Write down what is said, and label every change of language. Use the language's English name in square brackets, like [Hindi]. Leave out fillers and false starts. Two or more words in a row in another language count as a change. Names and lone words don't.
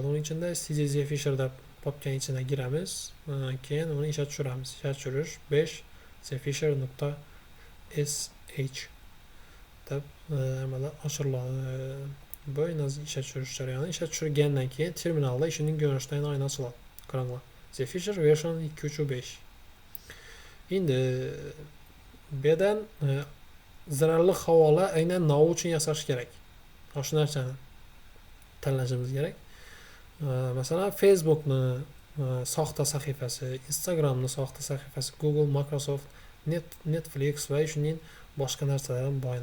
[Uzbek] Uning ichida cd Zephyr deb papkaning ichiga kiramiz. Keyin uni ishga tushiramiz. Ishga tushirish 5 zephyr.sh deb amalga oshiriladi. Bu ishlab tushirish jarayoni. Ishlab tushirilgandan keyin terminalda ishining ko'rinishdan oyna ochiladi. Qaranglar. [English] The Fisher version 2.5. [Uzbek] Endi bu yerdan zararli havola aynan nima uchun yasash kerak? Shu narsani tanlashimiz kerak. Masalan, Facebookni soxta sahifasi, Instagramni soxta sahifasi, Google, Microsoft, Netflix va shuning boshqa narsalar ham bor.